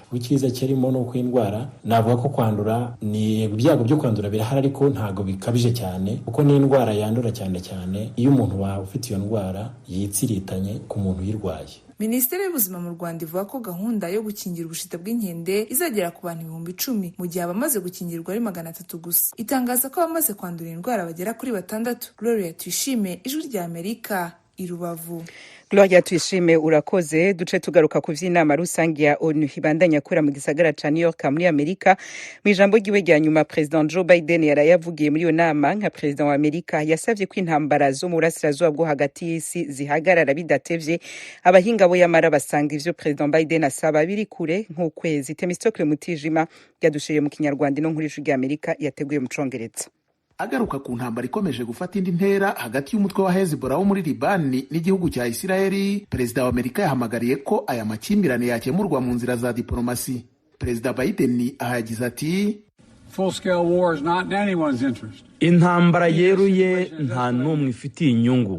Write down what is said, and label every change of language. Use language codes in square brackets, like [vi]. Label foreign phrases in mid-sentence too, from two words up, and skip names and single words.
[rw] Icyiza kirimo ni uko indwara, navuga ko kwandura ni ibyago byo kwandura birahari, ariko ntago bikabije cyane kuko ni indwara yandura cyane cyane iyo umuntu ufite iyo ndwara yitsiritanye ku muntu uyirwaye. Minisiteri y'Ubuzima mu Rwanda ivuga ko gahunda yo gukingira ubushita bw'inkende izagera ku bantu 10,000 mu gihe abamaze gukingirwa ari 300 gusa. Itangaza ko abamaze kwandura indwara bagera kuri 6. Gloria Tuyishime, Ijwi rya Amerika, i Rubavu. [rn] Gloria Tuyishime, urakoze. Duce tugaruka ku vy'inama rusange ya ONU ibandanya kura mu gisagara ca New York muri Amerika. Mu ijambo ryiwe rya nyuma, President Joe Biden yarayavugiye muri iyo nama nka President wa Amerika, yasavye ko intambara zo mu burasirazuba bwo hagati y'isi zihagarara bidatevye. Abahinga bo yamara basanga ivyo President Biden asaba biri kure nk'ukwezi. Temistokle Mutijima yadushiriye mu Kinyarwanda no nkuru y'Ijwi rya Amerika yateguye mu Congereza. [rw] Agaruka ku ntambara ikomeje gufata indi ntera hagati y'umutwe wa Hezbollah wo muri Libani n'igihugu cya Isiraheli, Perezida wa Amerika yahamagariye ko aya makimbirane yakemurwa mu nzira za diplomasi. Perezida Biden ahagize ati, intambara yeruye nta n'umwe ifitiye inyungu.